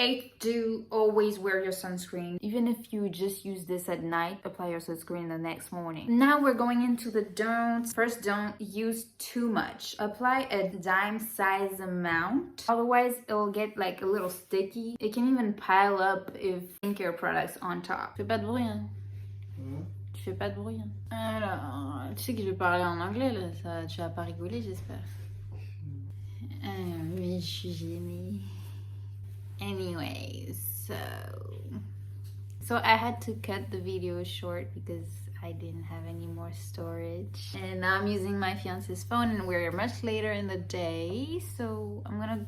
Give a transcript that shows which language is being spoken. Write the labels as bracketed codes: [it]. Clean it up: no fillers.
[en] Eighth do, always wear your sunscreen. Even if you just use this at night, apply your sunscreen the next morning. Now we're going into the don'ts. First, don't use too much. Apply a dime size amount. Otherwise, it'll get like a little sticky. It can even pile up if skincare products on top. [fr] Tu fais pas de bruit, hein? Tu fais pas de bruit, hein? Alors, tu sais que je vais parler en anglais, là. Ça, tu vas pas rigoler, j'espère. Mais je suis gênée. [en] Anyways, so I had to cut the video short because I didn't have any more storage, and now I'm using my fiance's phone and we're much later in the day, so I'm gonna